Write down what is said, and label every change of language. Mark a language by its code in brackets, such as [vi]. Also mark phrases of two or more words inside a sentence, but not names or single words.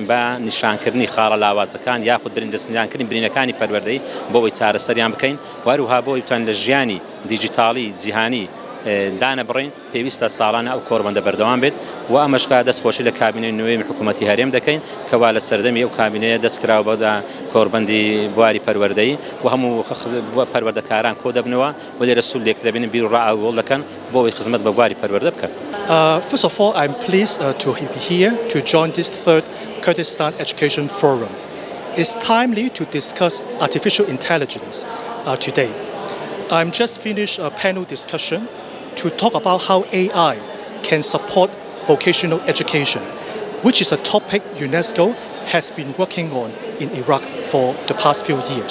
[ckb] بە نیشانکردنی خاڵە لاوازەکان یاخود بریندەستنیانکردنی برینەکانی پەروەردەی بۆ ئەوەی چارەسەریان بکەین وەروها بۆ ئەوتان لە ژیانی دیجیتاڵی جیهانی دانە بڕین پێویستە ساڵانە ئەو کۆڕبەندە بەردەوام بێت و ئەمەشکا دەستخۆشی لە کابینەی نوێی حکوومەتی هەرێم دەکەین کەوا لە سەردەمی ئەو کابینەیە دەستکراوە بەدا کۆڕبەندی بواری پەروەردەیی و هەموو پەروەردەکاران کۆ دەبنەوە و لێرە سوولێک دەبێنن بیر و ڕائەوڵ دەکەن بۆ ئەوەی خزمەت بە بواری پەروەردە بکەن. [en] First of all, I'm pleased to be here to join this third Kurdistan Education Forum. It's timely to discuss artificial intelligence today. I'm just finished a panel discussion to talk about how AI can support vocational education, which is a topic UNESCO has been working on in Iraq for the past few years.